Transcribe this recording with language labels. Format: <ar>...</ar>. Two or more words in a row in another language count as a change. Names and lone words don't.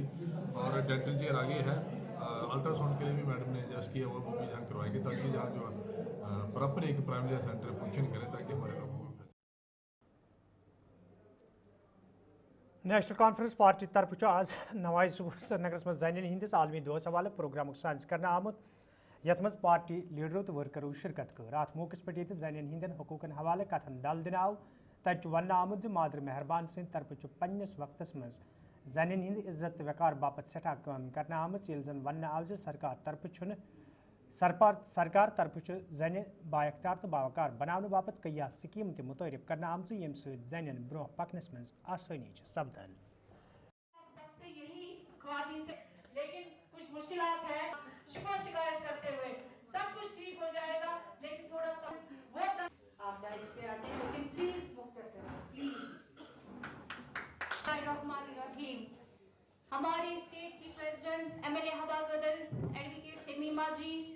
<hi>और</hi> <en>dental chair</en> <hi>आगे है, अल्ट्रासाउंड के लिए भी मैडम ने एडजस्ट किया हुआ, वो भी जहाँ करवाएगी, ताकि जहाँ जो प्रॉपर एक</hi> <en>primary center function</en> <hi>करे, ताकि हमारे</hi> <ks>नेशनल कॉन्फ्रेंस पार्टी तरफ आज नवाज सुबह श्रीनगर में जन हंदिस आलमी दोस हवाले प्रोग्राम साज कर आमुत, यथ मज पार्टी लीडरों तो वर्करों शिरकत कर। अत मौके पे जन हंदन हकूकन हवाले कथन दल दिन आव, तत वन आमुत मादर मेहरबान सद तरफ पन्नस वक्तस मज जन हंद इज्जत वकार बापत सठा काम कर आमुत, ये जन वन आव सरकार तरफ सरकार तरफ जन बाख्तियार तो बावकार बनाने बापत कई स्कीम मुतरफ कर आमच, यम जन ब्रोह पकनस मज आसानी सपदन।</ks> <hi>लेकिन कुछ मुश्किलात है, शिकायत करते हुए सब कुछ ठीक हो जाएगा, लेकिन थोड़ा सा वो आप डाइस पे आ जाइए, लेकिन प्लीज मुख्तसर प्लीज। रहीम, हमारी स्टेट की प्रेसिडेंट MLA हवा गदल एडवोकेट शमीमा जी,</hi>